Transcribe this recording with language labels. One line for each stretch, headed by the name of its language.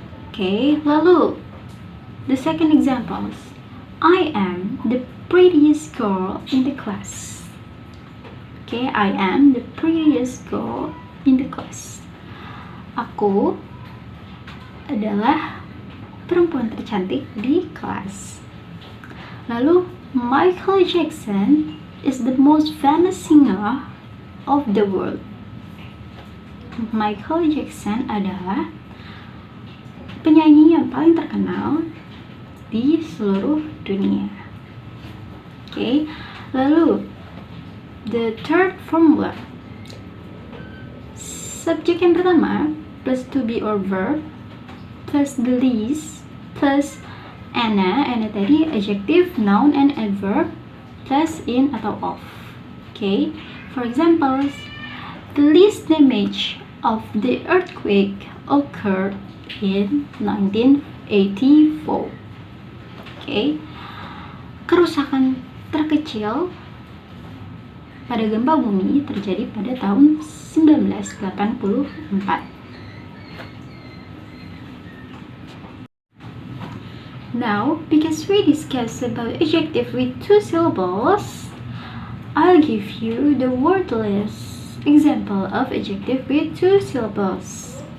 Indonesian: Oke, lalu
English: the second examples, I am the prettiest girl in the class. Okay, I am the prettiest girl in the class.
Indonesian: Aku adalah perempuan tercantik di kelas. Lalu,
English: Michael Jackson is the most famous singer of the world.
Indonesian: Michael Jackson adalah penyanyi yang paling terkenal di seluruh dunia.
English: Okay,
Indonesian: lalu
English: the third formula,
Indonesian: subjek yang pertama
English: plus to be or verb plus the least plus
Indonesian: ana tadi
English: adjective, noun, and adverb plus in atau of. Okay, for example, the least damage of the earthquake occurred in 1984.
Indonesian: Okay, kerusakan terkecil pada gempa bumi terjadi pada tahun 1984.
English: Now, because we discussed about adjective with 2 syllables, I'll give you the wordless example of adjective with 2 syllables.